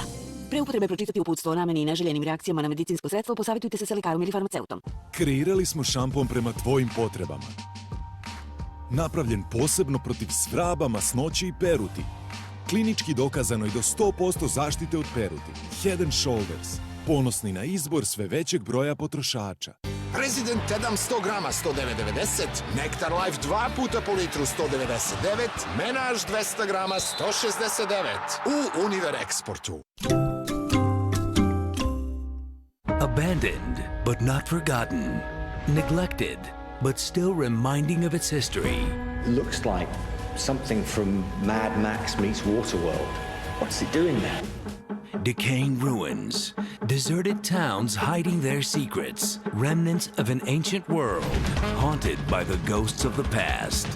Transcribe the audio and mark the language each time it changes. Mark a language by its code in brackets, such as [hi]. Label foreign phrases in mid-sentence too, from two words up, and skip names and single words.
[sr] Pre upotrebe pročitati uputstvo o nameni i neželjenim reakcijama na medicinsko sredstvo, posavitujte se sa lekarom ili farmaceutom. Kreirali smo šampon prema tvojim potrebama. Napravljen posebno protiv svraba, masnoće i peruti. Klinički dokazano i do 100% zaštite od peruti. Head and Shoulders. Ponosni na izbor sve većeg broja potrošača. Resident Edam 100 grama 109,90, Nektar Life 2 puta po litru 199, Menaž 200 grama 169 u Univer Exportu. [en] Abandoned, but not forgotten. Neglected, but still reminding of its history. Looks like something from Mad Max meets Waterworld. What's it doing there? Decaying ruins, deserted towns hiding their secrets, remnants of an ancient world, haunted by the ghosts of the past.